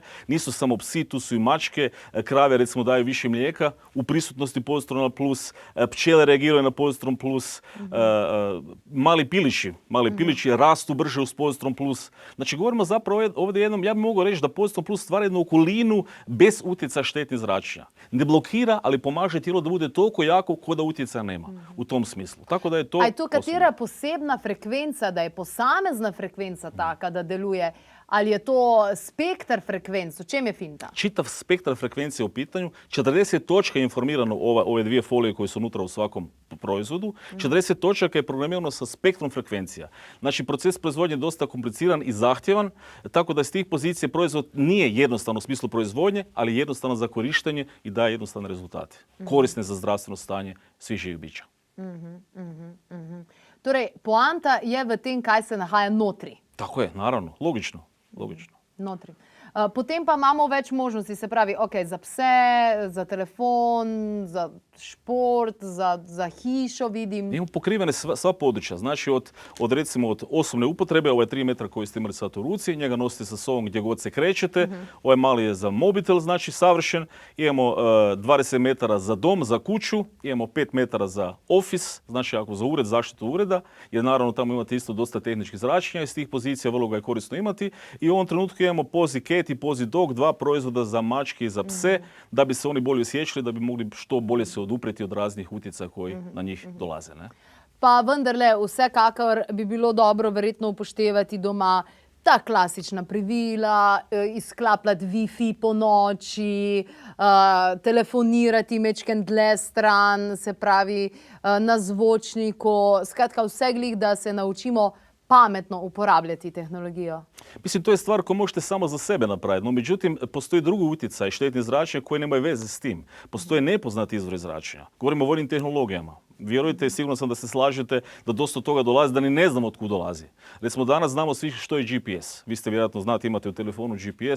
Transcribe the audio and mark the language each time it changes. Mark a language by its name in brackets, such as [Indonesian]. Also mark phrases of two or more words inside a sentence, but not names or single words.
[Croatian] Nisu samo psi, tu su i mačke, krave recimo daju više mlijeka u prisutnosti Pozitrona Plus, pčele reagiraju na Pozitron Plus, mali pilići rastu brže uz Pozitron Plus. Znači govorimo zapravo ovdje jednom, ja bih mogao reći da Pozitron Plus stvara jednu okolinu bez utjecaja štetnih zračenja. Ne blokira, ali pomaže tijelo da bude toliko jako ko da utjecaja nema u tom smislu. Tako da je to... [Slovenian] A je to katera posebna frekvenca, da je posamezna frekvenca taka, da deluje? Ali je to spektar frekvenc? U čem je finta? [Croatian] Čitav spektar frekvencije u pitanju. 40 točka je informirano ove dvije folije koje su unutra u svakom proizvodu. 40 točaka je programirano sa spektrom frekvencija. Znači, proces proizvodnje je dosta kompliciran i zahtjevan, tako da iz tih pozicija proizvod nije jednostavno u smislu proizvodnje, ali jednostavno za korištenje i daje jednostavne rezultate. Korisne za zdravstveno stanje svih živih bića. [Slovenian] Torej, poanta je v tem, kaj se nahaja notri. [Croatian] Tako je, naravno. Logično. [Slovenian] Notri. Potem pa imamo več možnosti, se pravi, za pse, za telefon, za šport, za hišo, vidim. [Croatian] Imamo pokrivene sva područja, znači od recimo od osobne upotrebe, ovaj 3 metra koji ste imali sad u ruci, njega nosite sa sobom gdje god se krećete, ovaj mali je za mobitel, znači savršen, imamo 20 metara za dom, za kuću, imamo 5 metara za office, znači ako za ured, zaštitu ureda, jer naravno tamo imate isto dosta tehničkih zračenja, iz tih pozicija vrlo ga je korisno imati i u ovom trenutku imamo Pozi Cat i Pozi Dog, 2 proizvoda za mačke i za pse, da bi se oni bolje osjećali, da bi mogli što bolje se odupreti od raznih utjecaja koji na njih dolaze. Ne? [Slovenian] Pa vendarle, vsekakor bi bilo dobro verjetno upoštevati doma ta klasična pravila, izklapljati Wi-Fi po noči, telefonirati mečken dlje stran, se pravi na zvočniku, skratka vse glih, da se naučimo pametno uporabljati tehnologijo? [Croatian] Mislim, to je stvar koju možete samo za sebe napraviti, no međutim, postoji drugi utjecaj štetnih zračenja koji nemaju veze s tim. Postoje nepoznati izvori zračenja. Govorimo o vojnim tehnologijama. Vjerujte, sigurno sam da se slažete da dosta toga dolazi, da ni ne znamo od kud dolazi. Recimo, danas znamo svi što je GPS. Vi ste vjerojatno znate, imate u telefonu GPS.